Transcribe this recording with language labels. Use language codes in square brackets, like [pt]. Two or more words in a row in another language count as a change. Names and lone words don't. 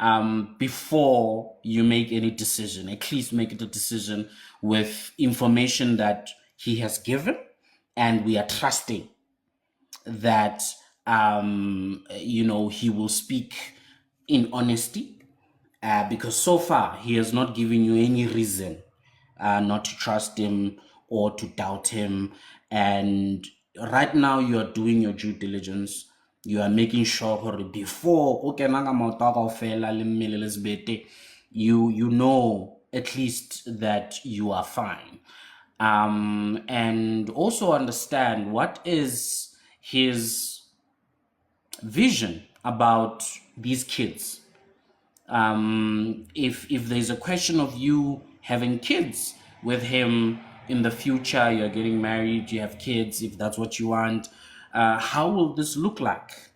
[en] before you make any decision. At least make it a decision with information that he has given, and we are trusting that he will speak in honesty, because so far he has not given you any reason not to trust him or to doubt him. And right now you are doing your due diligence. You are making sure [st] hore before o kena ka maoto a kaofela le mmele le sebete, [en] you know at least that you are fine. And also understand what is his vision about these kids. If there's a question of you having kids with him in the future, you're getting married, you have kids, if that's what you want, how will this look like?